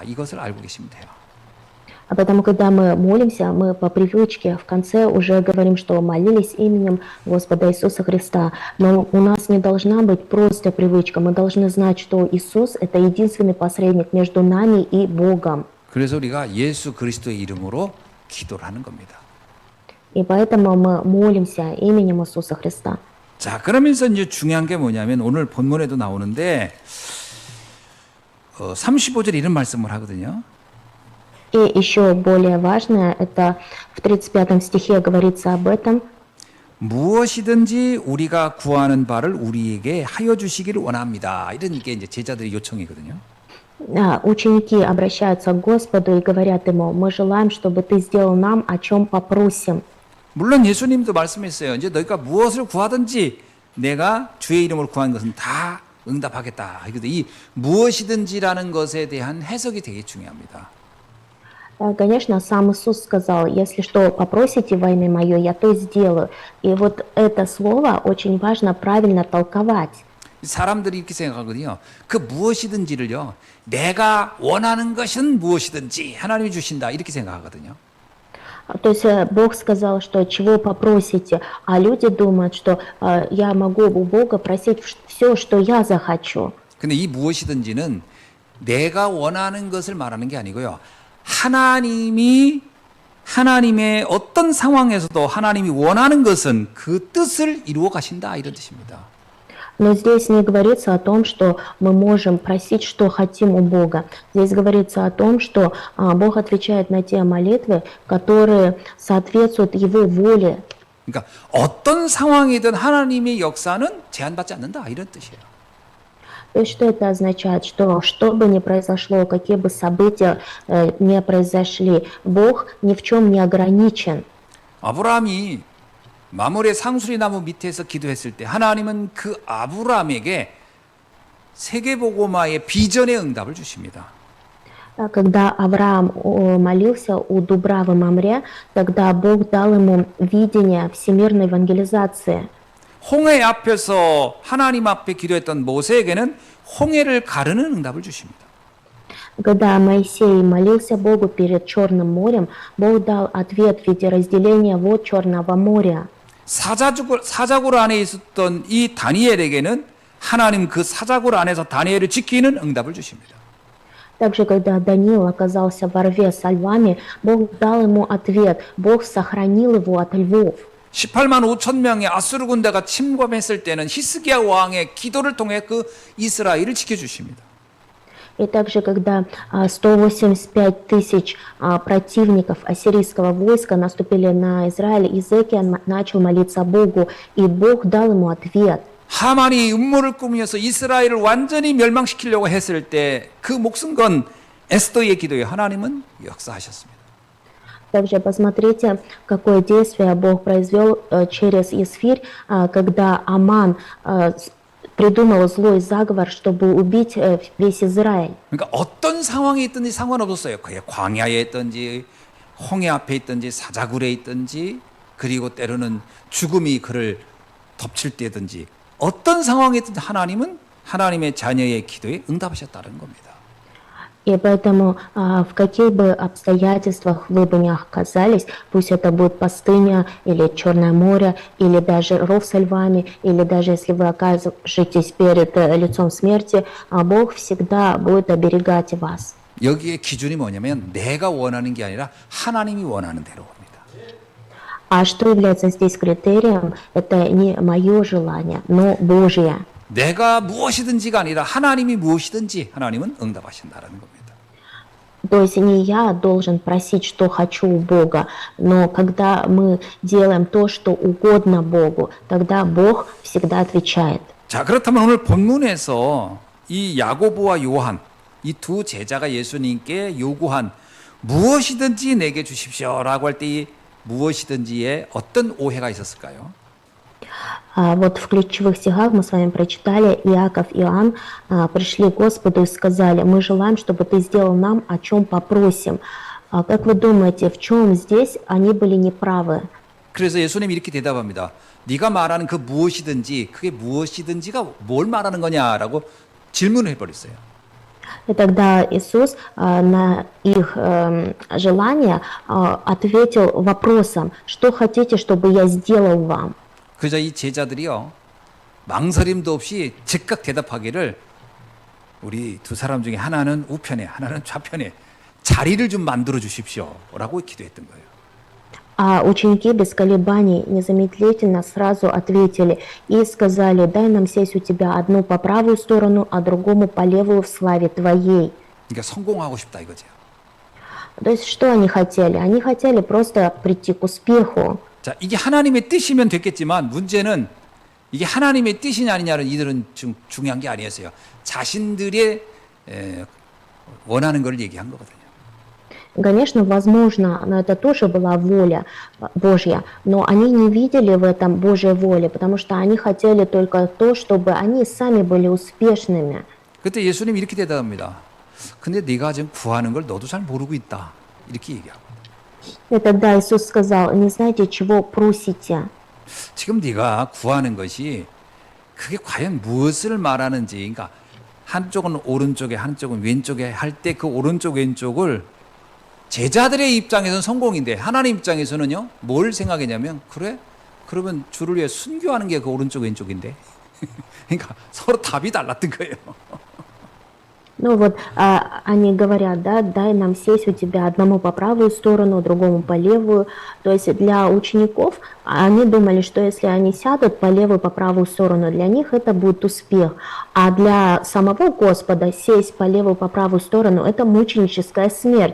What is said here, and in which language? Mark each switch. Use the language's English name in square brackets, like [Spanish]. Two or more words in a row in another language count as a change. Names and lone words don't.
[Korean] 이것을 알고 계시면 돼요. [Russian] А поэтому, когда мы молимся, мы по привычке в конце уже говорим, что молились именем Господа Иисуса Христа. Но у нас не должна быть просто привычка. Мы должны знать, что Иисус – это единственный посредник между нами и Богом. [Korean] 그래서 우리가 예수 그리스도의 이름으로 기도를 하는 겁니다. [Russian] И поэтому мы молимся именем Иисуса Христа. [Korean] 자, 그러면서 이제 중요한 게 뭐냐면 오늘 본문에도 나오는데 35절에 이런 말씀을 하거든요. [Russian] И еще более важное, это в 35 стихе говорится об этом. [Korean] 무엇이든지 우리가 구하는 바를 우리에게 하여 주시기를 원합니다. 이런 게 이제 제자들의 요청이거든요. [Russian] Ученики обращаются к Господу и говорят Ему, мы желаем, чтобы Ты сделал нам, о чем попросим. [Korean] 물론 예수님도 말씀했어요. 이제 너희가 무엇을 구하든지 내가 주의 이름으로 구하는 것은 다 응답하겠다. 이 무엇이든지라는 것에 대한 해석이 되게 중요합니다. [Russian] Конечно, сам Иисус сказал, если что попросите во имя Мое, я то сделаю. И вот это слово очень важно правильно толковать. [Korean] 사람들이 이렇게 생각하거든요. 그 무엇이든지를요. 내가 원하는 것은 무엇이든지 하나님이 주신다. 이렇게 생각하거든요. [Russian] То есть Бог сказал, что чего попросите, а люди думают, что я могу у Бога просить все, что я захочу. [Korean] 근데 이 무엇이든지는 내가 원하는 것을 말하는 게 아니고요. 하나님이 하나님의 어떤 상황에서도 하나님이 원하는 것은 그 뜻을 이루어 가신다 이런 뜻입니다. [Russian] Но здесь не говорится о том, что мы можем просить, что хотим у Бога. Здесь говорится о том, что Бог отвечает на те молитвы, которые соответствуют Его воле. [Korean] 그러니까 어떤 상황이든 하나님의 역사는 제한받지 않는다 이런 뜻이에요. [Russian] То есть что это означает? Что бы ни произошло, какие бы события не произошли, Бог ни в чем не ограничен. [Korean] 아브라함이 마므레 상수리 나무 밑에서 기도했을 때 하나님은 그 아브라함에게 세계복음화의 비전의 응답을 주십니다. [Russian] Когда Авраам молился у Дубравы Мамре, тогда Бог дал ему видение всемирной евангелизации. [Korean] 홍해 앞에서 하나님 앞에 기도했던 모세에게는 홍해를 가르는 응답을 주십니다. [Russian] Когда Моисей молился Богу перед Черным морем, Бог дал ответ в виде разделения вод Черного моря. [Korean] 사자굴 안에 있었던 이 다니엘에게는 하나님 그 사자굴 안에서 다니엘을 지키는 응답을 주십니다. [Russian] Также, когда Даниил оказался во рве со львами, Бог дал ему ответ. Бог сохранил его от львов. [Korean] 18만 5천 명의 아수르 군대가 침범했을 때는 히스기야 왕의 기도를 통해 그 이스라엘을 지켜주십니다. [Russian] И также, когда 185 тысяч противников ассирийского войска наступили на Израиль, Иезекия начал молиться Богу, и Бог дал ему ответ. [Korean] 하만이 음모를 꾸미면서 이스라엘을 완전히 멸망시키려고 했을 때 그 목숨 건 에스더의 기도에 하나님은 역사하셨습니다. [Russian] Также посмотрите, какое действие Бог произвел через Исфирь, когда Аман придумал злой заговор, чтобы убить весь Израиль. [Korean] 그러니까 어떤 상황에 있든지 상관없었어요. 그게 광야에 있든지 홍해 앞에 있든지 사자굴에 있든지 그리고 때로는 죽음이 그를 덮칠 때든지 어떤 상황에 있든지 하나님은 하나님의 자녀의 기도에 응답하셨다는 겁니다. [Russian] И поэтому в каких бы обстоятельствах вы бы ни оказались, пусть это будет пустыня или Черное море, или даже ров со львами, или даже если вы окажетесь перед лицом смерти, Бог всегда будет оберегать вас. [Korean] 여기에 기준이 뭐냐면 내가 원하는 게 아니라 하나님이 원하는 대로 합니다. [Russian] А что является здесь критерием? Это не мое желание, но Божье. [Korean] 내가 무엇이든지가 아니라 하나님이 무엇이든지 하나님은 응답하신다는 겁니다. [Russian] То есть не я должен просить, что хочу у Бога, но когда мы делаем то, что угодно Богу, тогда Бог всегда отвечает. [Korean] 자, 그렇다면 오늘 본문에서 이 야고보와 요한 이 두 제자가 예수님께 요구한 무엇이든지 내게 주십시오라고 할 때 이 무엇이든지에 어떤 오해가 있었을까요? [Russian] Вот в ключевых стихах мы с вами прочитали, Иаков и Иоанн пришли к Господу и сказали: мы желаем, чтобы ты сделал нам, о чем попросим. Как вы думаете, в чем здесь они были неправы? [Korean] 그래서 예수님이 이렇게 대답합니다. 네가 말하는 그 무엇이든지 그게 무엇이든지가 뭘 말하는 거냐라고 질문을 해버렸어요. [Russian] И тогда Иисус на их желание ответил вопросом: что хотите, чтобы я сделал вам? [Korean] 그저 이 제자들이요 망설임도 없이 즉각 대답하기를 우리 두 사람 중에 하나는 우편에 하나는 좌편에 자리를 좀 만들어 주십시오라고 기도했던 거예요. [Russian] А ученики без колебаний незамедлительно сразу ответили и сказали: дай нам сесть у тебя одну по правую сторону, а другому по левую в славе твоей. [Korean] 그러니까 성공하고 싶다 이거죠. [Russian] То есть что они хотели? Они хотели просто прийти к успеху. [Korean] 자, 이게 하나님의 뜻이면 됐겠지만 문제는 이게 하나님의 뜻이냐 아니냐는 이들은 중요한 게 아니었어요. 자신들의 원하는 걸 얘기한 거거든요. [Russian] Конечно, возможно, но это тоже была воля Божья, но они не видели в этом Божьей воли, потому что они хотели только то, чтобы они сами были успешными. [Korean] 그때 예수님이 이렇게 대답합니다. 근데 네가 지금 구하는 걸 너도 잘 모르고 있다. 이렇게 얘기하고. [Russian] И тогда Иисус сказал: не знаете, чего просите. [Korean] 지금 네가 구하는 것이 그게 과연 무엇을 말하는지, 그러니까 한쪽은 오른쪽에 한쪽은 왼쪽에 할 때 그 오른쪽 왼쪽을 제자들의 입장에서는 성공인데 하나님 입장에서는요 뭘 생각했냐면 그래? 그러면 주를 위해 순교하는 게 그 오른쪽 왼쪽인데 그러니까 서로 답이 달랐던 거예요. [Russian] Ну вот, они говорят: да, дай нам сесть у тебя одному по правую сторону, другому по левую. То есть для учеников они думали, что если они сядут по левую, по правую сторону, для них это будет успех. А для самого Господа сесть по левую, по правую сторону — это мученическая смерть.